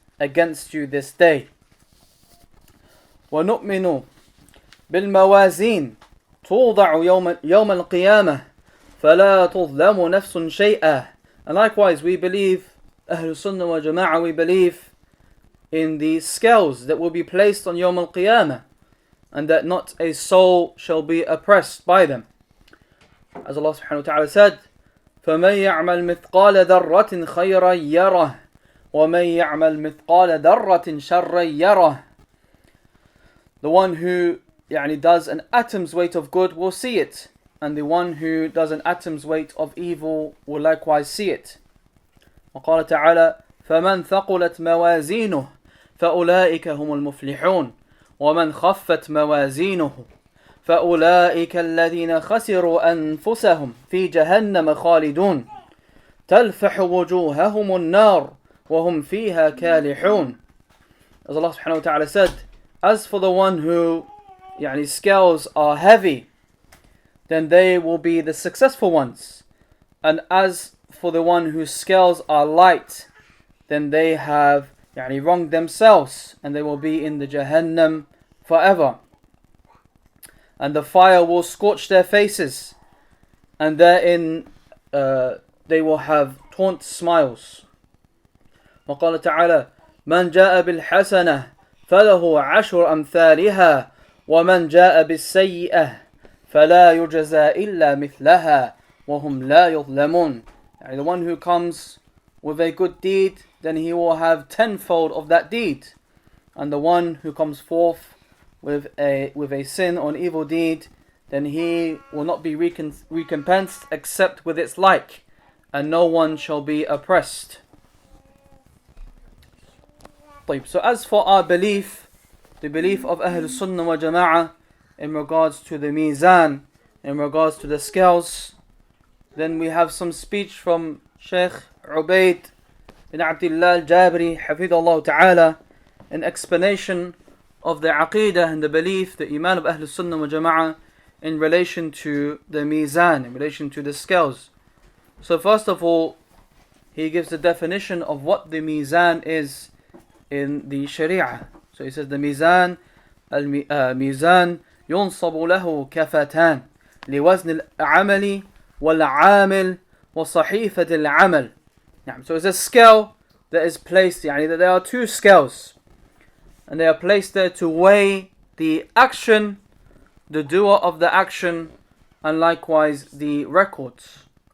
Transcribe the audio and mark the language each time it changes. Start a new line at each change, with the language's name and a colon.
English: against you this day.
Arabic: وَنُؤْمِنُ بِالْمَوَازِينِ تُوضَعُ يَوْمَ الْقِيَامَةِ فَلَا تُظْلَمُ نَفْسٌ شَيْئًا.
English: And likewise we believe, Ahl-Sunnah wa Jama'ah, we believe in the scales that will be placed on Yawm al-Qiyamah, and that not a soul shall be oppressed by them. As Allah subhanahu wa ta'ala said,
Arabic: فَمَنْ يَعْمَلْ مِثْقَالَ ذَرَّةٍ خَيْرًا يَرَهُ وَمَنْ يَعْمَلْ مِثْقَالَ ذَرَّةٍ شَرًّا يَرَهُ.
English: The one who does an atom's weight of good will see it, and the one who does an atom's weight of evil will likewise see it.
Arabic: وقال تعالى فَمَنْ ثَقُلَتْ مَوَازِينُهُ فَأُولَئِكَ هُمُ الْمُفْلِحُونَ وَمَنْ خَفَّتْ مَوَازِينُهُ فَأُولَئِكَ الَّذِينَ خَسِرُوا أَنفُسَهُمْ فِي جَهَنَّمَ خَالِدُونَ تَلْفَحُ وُجُوهَهُمُ النَّارُ وَهُمْ فِيهَا كَالِحُونَ.
English: As Allah subhanahu wa ta'ala said, as for the one who scales are heavy, then they will be the successful ones. And as for the one whose scales are light, then they have wronged themselves, and they will be in the Jahannam forever. And the fire will scorch their faces, and therein they will have taunt smiles.
Arabic: وقال تعالى من جاء بالحسنة فله عشر أمثالها ومن جاء بالسيئة فلا يجزى إلا مثلها وهم لا يظلمون.
English: The one who comes with a good deed, then he will have tenfold of that deed, and the one who comes forth with a sin or an evil deed, then he will not be recompensed except with its like, and no one shall be oppressed. So as for our belief, the belief of Ahl-Sunnah wa Jama'ah in regards to the mizan, in regards to the scales, then we have some speech from Shaykh Ubayd bin Abdullah al-Jabri hafidhahullah ta'ala in explanation of the Aqīdah and the belief, the Iman of Ahl-Sunnah wa Jama'ah in relation to the mizan, in relation to the scales. So first of all, he gives the definition of what the mizan is in the Sharia. So he says the mizan, al-mizan
Arabic: ينصب له كفتان لوزن العمل والعامل وصحيفة العمل.
English: So it's a scale that is placed, that there are two scales, and they are placed there to weigh the action, the doer of the action, and likewise the records.